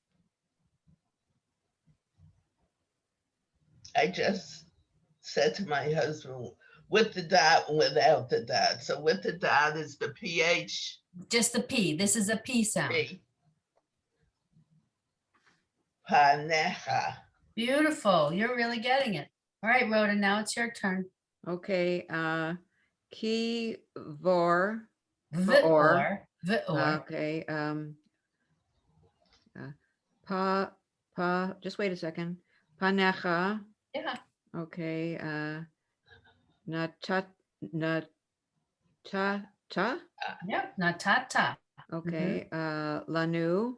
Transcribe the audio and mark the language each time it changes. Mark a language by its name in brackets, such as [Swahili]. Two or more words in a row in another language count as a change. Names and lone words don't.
[English] I just said to my husband, with the dot and without the dot. So with the dot is the PH. Just the P. This is a P sound. Panecha. Beautiful. You're really getting it. All right, Rhoda, now it's your turn. Okay, ki vor, Veor, Veor. okay, just wait a second. Panecha, Yeah, okay, nata, yep, Natata. okay, lanu,